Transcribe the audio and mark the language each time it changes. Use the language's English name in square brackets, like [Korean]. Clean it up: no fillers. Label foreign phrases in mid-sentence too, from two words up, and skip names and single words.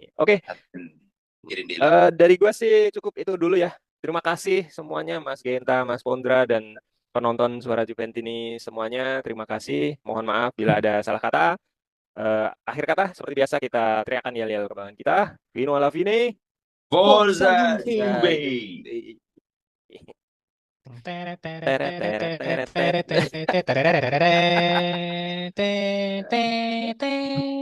[Indonesian] Oke, Kirim di dari gua sih cukup itu dulu ya. Terima kasih semuanya Mas Genta, Mas Pondra, dan penonton Suara Juventus ini semuanya. Terima kasih. Mohon maaf bila ada salah kata. Akhir kata, seperti biasa kita teriakan yel-yel kebanggaan kita. [Italian] Vino alla fine. Forza Forza Juve. Forza Juve. Juve. Teret, teret, Teret, teret, teret, teret, teret, teret. teret, teret, teret, teret, teret, teret, teret.